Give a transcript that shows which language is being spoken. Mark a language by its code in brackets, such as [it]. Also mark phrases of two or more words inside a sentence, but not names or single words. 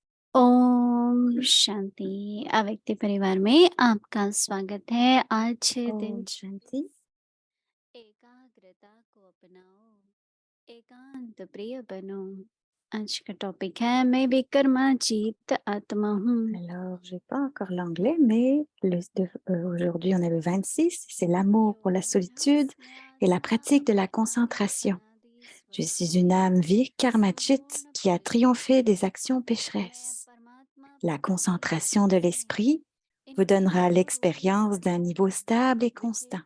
[hi] ओम शांति। अव्यक्ति परिवार में आपका स्वागत है। आज दिन ओम शांति। एकाग्रता को अपनाओ, एकांत प्रिय बनो। आज का टॉपिक है मैं विक्रमाजीत आत्मा हूँ। [fr] Alors, j'ai pas encore l'anglais, mais aujourd'hui, on est le 26, c'est l'amour pour la solitude et la pratique de la concentration. Je suis une âme Vikarmachit qui a triomphé des actions pécheresses. La concentration de l'esprit vous donnera l'expérience d'un niveau stable et constant.